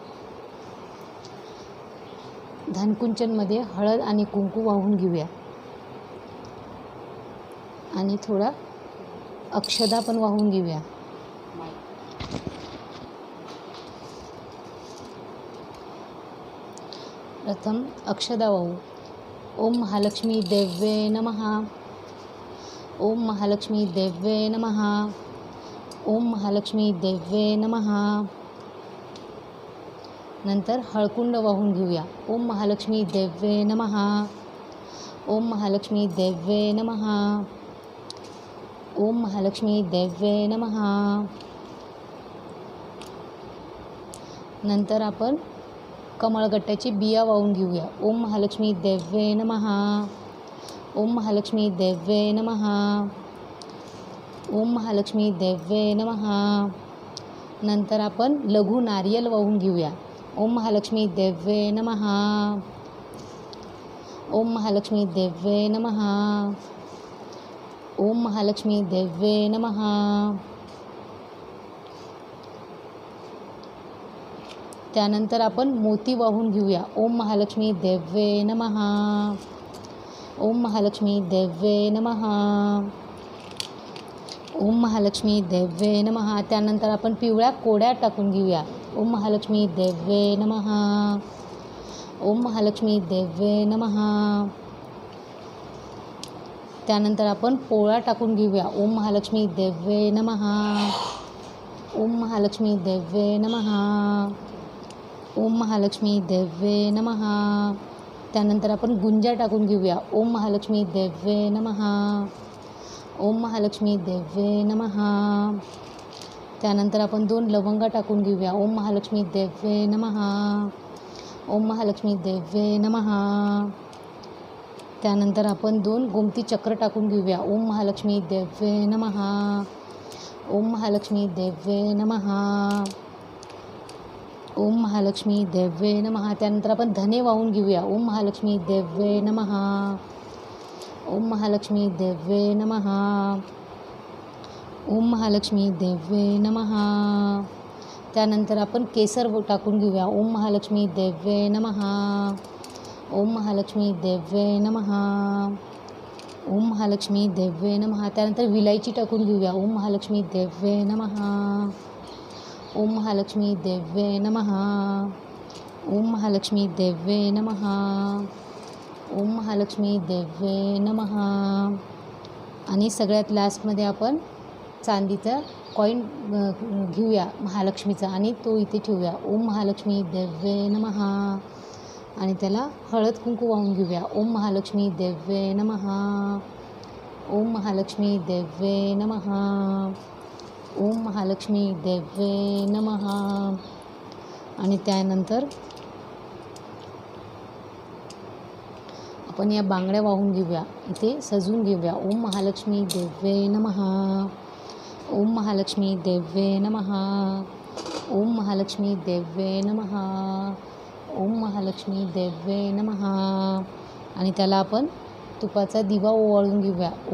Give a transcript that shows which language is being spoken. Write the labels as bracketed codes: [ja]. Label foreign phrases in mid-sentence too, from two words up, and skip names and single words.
[mr] धनकुंचनमध्ये हळद आणि कुंकू वाहून घेऊया आणि थोडा अक्षदा पण वाहून घेऊया. प्रथम अक्षदा वाहू. [sa] ओम महालक्ष्मी देव्ये नमः. ओम महालक्ष्मी देव्ये नमः. ओम महालक्ष्मी देव्ये नमः. [mr] नंतर हळकुंड वाहून घेऊया. [sa] ओम महालक्ष्मी देव्ये नमः. ओम महालक्ष्मी देव्ये नमः. ओम महालक्ष्मी देव्ये नमः. [mr] नंतर आपण कमळगट्ट्याची बिया वाहून घेऊया. [sa] ओम महालक्ष्मी देव्ये नमः. ओम महालक्ष्मी देव्ये नमः. ओम महालक्ष्मी देव्ये नमः. [mr] नंतर आपण लघु नारियल वाहून घेऊया. [sa] ओम महालक्ष्मी देव्ये नमः. ओम महालक्ष्मी देव्ये नमः. ओम महालक्ष्मी देव्ये नमः. [mr] त्यानंतर आपण मोती वाहून घेऊया. [sa] ओम महालक्ष्मी देव्ये नमः. ओम महालक्ष्मी देव्ये नमः. ओम महालक्ष्मी देव्ये नमः. [mr] त्यानंतर आपण पिवळ्या कोड्या टाकून घेऊया. [sa] ओम महालक्ष्मी देव्ये नमः. ओम महालक्ष्मी देव्ये नमः. [mr] त्यानंतर आपण पोळा टाकून घेऊया. [sa] ओम महालक्ष्मी देव्ये नमः. ओम महालक्ष्मी देव्ये नमः. ओम महालक्ष्मी देव्ये नमः. [mr] त्यानंतर आपण गुंजा टाकून घेऊया. [sa] ओम महालक्ष्मी देव्ये नमः. ओम महालक्ष्मी देव्ये नमः. [mr] त्यानंतर आपण 2 लवंगा टाकून घेऊया. [sa] ओम महालक्ष्मी देव्ये नमः. ओम महालक्ष्मी देव्ये नमः. [mr] त्यानंतर आपण 2 गोमती चक्र टाकून घेऊया. [sa] ओम महालक्ष्मी देव्ये नमः. ओम महालक्ष्मी देव्ये नमः. ओम महालक्ष्मी देव्ये नमः. [mr] त्यानंतर आपण धने वाहून घेऊया. [sa] ओम महालक्ष्मी देव्ये नमः. ओम महालक्ष्मी देव्ये नमः. ओम महालक्ष्मी देव्ये नमः. [mr] त्यानंतर आपण केसर टाकून घेऊया. [sa] ओम महालक्ष्मी देव्ये नमः. ओम महालक्ष्मी देव्ये नमः. ओम महालक्ष्मी देव्ये नमः. [mr] त्यानंतर विलायची टाकून घेऊया. [sa] ओम महालक्ष्मी देव्ये नमः. ओम महालक्ष्मी देव्ये नमः. ओम महालक्ष्मी देव्ये नमः. ओम महालक्ष्मी देव्ये नमः. [mr] आणि सगळ्यात लास्टमध्ये आपण चांदीचा कॉईन घेऊया महालक्ष्मीचा आणि तो इथे ठेवूया. [sa] ओम महालक्ष्मी देव्ये नमः. [mr] आणि त्याला हळद कुंकू वाहून घेऊया. [sa] ओम महालक्ष्मी देव्ये नमः. ओम महालक्ष्मी देव्ये नमः. ओम महालक्ष्मी देव्ये नमः. [mr] आणि त्यानंतर आपण या बांगड्या वाहून घेऊया, इथे सजवून घेऊया. [sa] ओम महालक्ष्मी देव्ये नमः. ओम महालक्ष्मी देव्ये नमः. ओम महालक्ष्मी देव्ये नमः. ओम महालक्ष्मी देव्ये नमः. [mr] आणि त्याला आपण तुपाचा दिवा ओवाळून घेऊया. [sa] ओम